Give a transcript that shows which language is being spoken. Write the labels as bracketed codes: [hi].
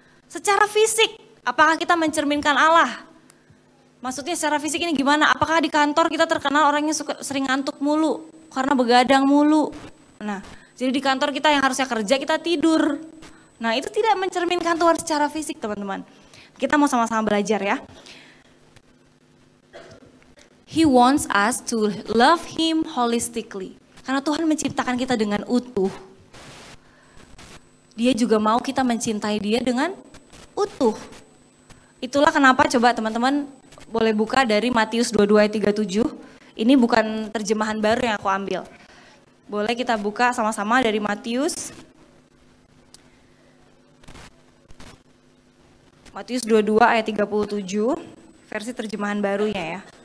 [id] Secara fisik, apakah kita mencerminkan Allah? Maksudnya secara fisik ini gimana? Apakah di kantor kita terkenal orangnya sering ngantuk mulu, karena begadang mulu? Nah, jadi di kantor kita yang harusnya kerja, kita tidur. Nah, itu tidak mencerminkan Tuhan secara fisik, teman-teman. Kita mau sama-sama belajar ya. [en] He wants us to love Him holistically. [id] Karena Tuhan menciptakan kita dengan utuh. Dia juga mau kita mencintai Dia dengan utuh. Itulah kenapa coba teman-teman boleh buka dari Matius 22 ayat 37. Ini bukan terjemahan baru yang aku ambil. Boleh kita buka sama-sama dari Matius 22 ayat 37, versi terjemahan barunya ya.